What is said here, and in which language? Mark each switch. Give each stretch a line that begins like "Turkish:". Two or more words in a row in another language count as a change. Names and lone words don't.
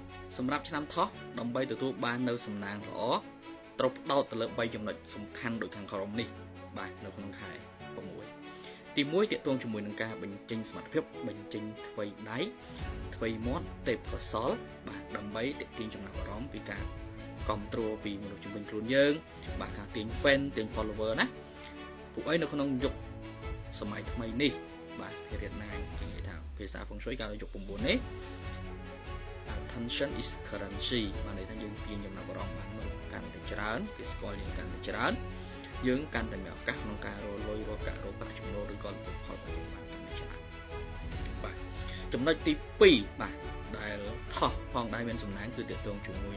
Khmer: សម្រាប់ឆ្នាំថោះដើម្បីទទួលបាននៅសំណាងល្អត្រូវផ្ដោតទៅលើ3ចំណុចសំខាន់ដូចខាងក្រោមនេះបាទនៅក្នុងខែ6ទី1ទាក់ទងជាមួយនឹងការបញ្ចេញសមត្ថភាពបញ្ចេញថ្វីដៃថ្វីមាត់ទេពកោសលបាទដើម្បីទាក់ទាញចំណាប់អារម្មណ៍ពីការគ្រប់គ្រងពីមនុស្សជំនាញខ្លួនយើងបាទការទាញ fan ទាញ follower ណាពួកឯងនៅក្នុងយុគសម័យថ្មីនេះបាទភារៈណានិយាយថា ភាសាហ្វុងស៊ុយកាលនៅយុគ9នេះ
English: attention is currency
Khmer: បានន័យថាយើងទាញចំណាប់អារម្មណ៍បានមនុស្សកាន់តែច្រើនគេស្គាល់យើងកាន់តែច្រើនយើងកាន់តែមានឱកាសក្នុងការរកលុយរកកាក់រកប្រាក់ចំណូលឬក៏ផលប្រយោជន៍បានកាន់តែច្រើនបាទចំណុចទី2បាទដែលថោះផងដែរមានសំណាងគឺទាក់ទងជាមួយ